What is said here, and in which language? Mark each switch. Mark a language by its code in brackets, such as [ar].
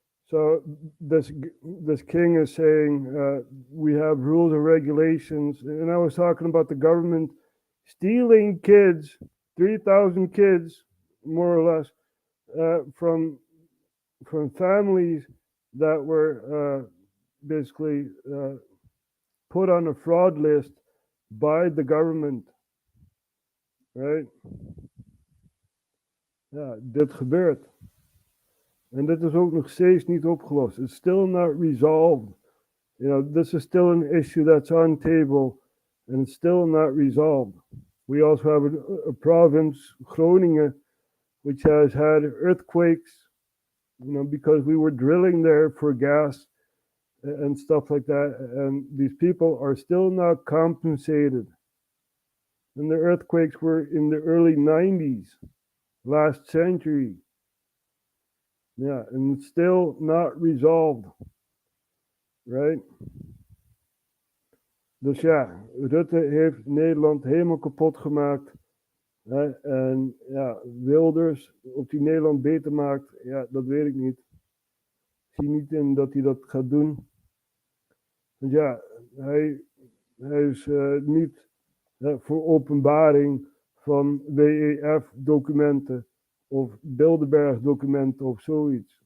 [en] So this king is saying we have rules and regulations, and I was talking about the government stealing kids, 3,000 kids, more or less, from families that were basically put on a fraud list by the government, right? [nl] Ja, dit gebeurt. En dit is ook nog steeds niet opgelost. [en] It's still not resolved. This is still an issue that's on table, and it's still not resolved. We also have a province, Groningen, which has had earthquakes, because we were drilling there for gas and stuff like that, and these people are still not compensated. And the earthquakes were in the early 90s, last century. Yeah, and it's still not resolved, right? [nl] Dus ja, Rutte heeft Nederland helemaal kapot gemaakt. Hè? En ja, Wilders, of die Nederland beter maakt, ja, dat weet ik niet. Ik zie niet in dat hij dat gaat doen. Want ja, hij is niet voor openbaring van WEF-documenten of Bilderberg-documenten of zoiets.